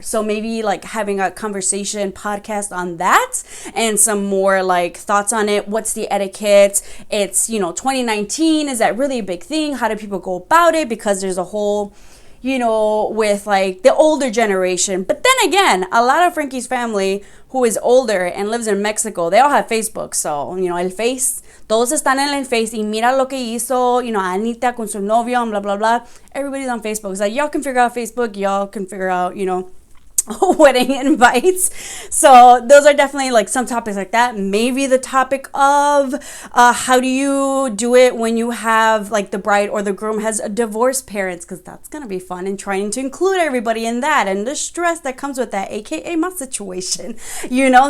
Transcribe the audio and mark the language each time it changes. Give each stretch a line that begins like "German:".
English: So maybe like having a conversation podcast on that and some more like thoughts on it. What's the etiquette? It's, you know, 2019. Is that really a big thing? How do people go about it? Because there's a whole, you know, with like the older generation. But then again, a lot of Frankie's family who is older and lives in Mexico, they all have Facebook. So, you know,
Spanish: el Face, todos están en el Face, y mira lo que hizo,
English: you know,
Spanish: Anita con su novio,
English: and blah, blah, blah. Everybody's on Facebook. It's like, y'all can figure out Facebook, y'all can figure out, you know, wedding invites. So those are definitely like some topics like that. Maybe the topic of how do you do it when you have like the bride or the groom has divorced parents, because that's gonna be fun, and trying to include everybody in that and the stress that comes with that, aka my situation, you know.